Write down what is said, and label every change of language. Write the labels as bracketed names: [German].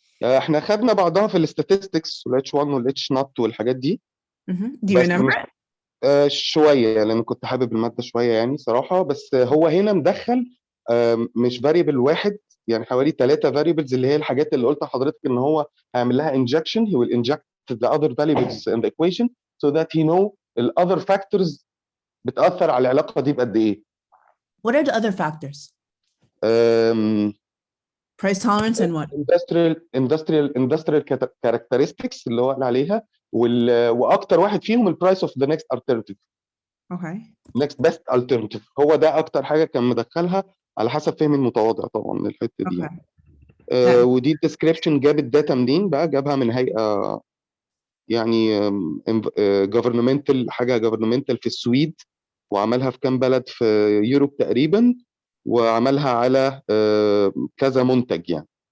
[Arabic] احنا خدنا بعضها في الستاتستكس والاتش 1 والاتش نوت والحاجات دي. [English] Do you remember? [Arabic] شويه لان كنت حابب الماده شويه يعني صراحه. بس هو هنا مدخل مش فاريبل واحد، يعني حوالي 3 فاريبلز اللي هي الحاجات اللي قلت لحضرتك ان هو هيعمل لها injection. [English] he will inject the other variables in the equation so that he know the other factors [Arabic] بتاثر على العلاقه دي بقد ايه. [English] What are the other factors? Price tolerance and what? Industrial characteristics [Arabic] اللي هو قال عليها، واكتر واحد فيهم البرايس اوف ذا نيكست alternative. next best alternative. هو ده اكتر حاجه كان مدخلها على حسب فهم المتواضع طبعا الحته دي. ودي الديسكريبشن جاب الداتا منين بقى؟ جابها من هيئه يعني governmental، حاجه governmental في السويد، وعملها في كام بلد في يوروب تقريبا، وعملها على كذا منتج يعني.